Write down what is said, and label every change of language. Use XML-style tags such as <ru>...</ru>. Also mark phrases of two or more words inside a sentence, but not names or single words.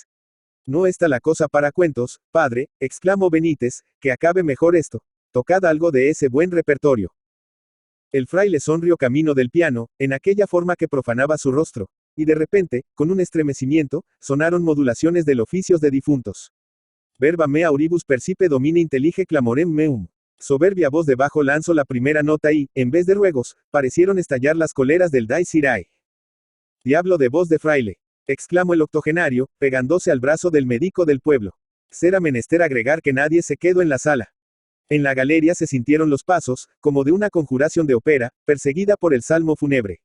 <es>No está la cosa para cuentos, padre, exclamó Benítez, que acabe mejor esto. Tocad algo de ese buen repertorio. El fraile sonrió camino del piano, en aquella forma que profanaba su rostro, y de repente, con un estremecimiento, sonaron modulaciones del oficios de difuntos.</es> <la>Verba me auribus percipe domine intelige clamorem meum.</la> <es>Soberbia voz de bajo lanzó la primera nota y, en vez de ruegos, parecieron estallar las coleras del Dai Sirai. Diablo de voz de fraile, exclamó el octogenario, pegándose al brazo del médico del pueblo. Será menester agregar que nadie se quedó en la sala. En la galería se sintieron los pasos, como de una conjuración de ópera, perseguida por el salmo fúnebre.</es>